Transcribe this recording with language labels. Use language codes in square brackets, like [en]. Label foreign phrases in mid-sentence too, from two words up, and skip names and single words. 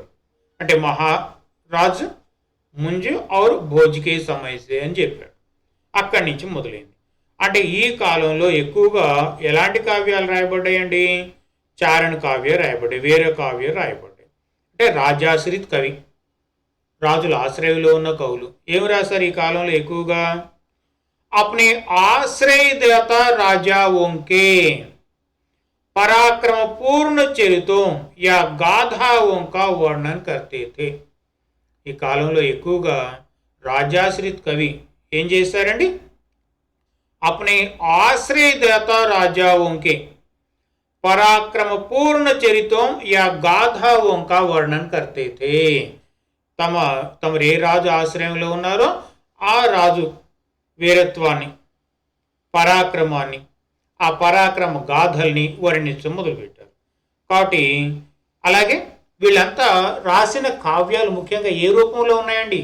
[te] అంటే [hi] महाराज मुंज और भोज के समय से [te] అని చెప్పాడు. అక్కడి నుంచి మొదలైంది. అంటే ఈ కాలంలో ఎక్కువగా ఎలాంటి కావ్యాలు రాయబడ్డాయండి? చారణ కావ్య రాయబడ్డాయి, వీర కావ్య రాయబడ్డాయి. అంటే [hi] राजाश्रित कवि, [te] రాజుల ఆశ్రయంలో ఉన్న కవులు ఏమి రాశారు ఈ కాలంలో ఎక్కువగా? [hi] अपने आश्रयदाता राजाओं के पराक्रम पूर्ण चरितों या गाथाओं का वर्णन करते थे. [te] ఈ కాలంలో ఎక్కువగా [hi] राजाश्रित कवि [te] ఏం చేశారండి? [hi] अपने आश्रयदाता राजाओं के पराक्रम पूर्ण चरितों या गाथाओं का वर्णन करते थे. [te] తమరు ఏ రాజు ఆశ్రయంలో ఉన్నారో ఆ రాజు వీరత్వాన్ని, పరాక్రమాన్ని, ఆ పరాక్రమ గాథల్ని వర్ణించడం మొదలుపెట్టారు. కాబట్టి అలాగే వీళ్ళంతా రాసిన కావ్యాలు ముఖ్యంగా ఏ రూపంలో ఉన్నాయండి?